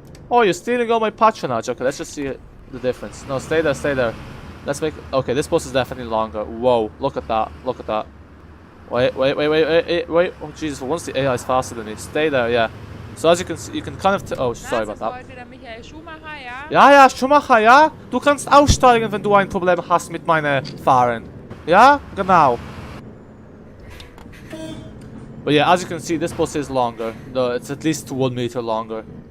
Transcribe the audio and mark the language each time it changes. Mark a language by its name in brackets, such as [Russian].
[English] Oh, you're stealing all my patronage. Okay, let's just see the difference. No, stay there, stay there. Let's make... Okay, this bus is definitely longer. Whoa, look at that, look at that. Wait. Oh, Jesus, once the AI is faster than me. Stay there, yeah. So as you can see, you can kind of... Oh, sorry about that. [German] Ja, Schumacher, ja? Du kannst aussteigen, wenn du ein Problem hast mit meinem Fahren. Ja? Genau. [English] But yeah, as you can see, this bus is longer. No, it's at least 1 meter longer.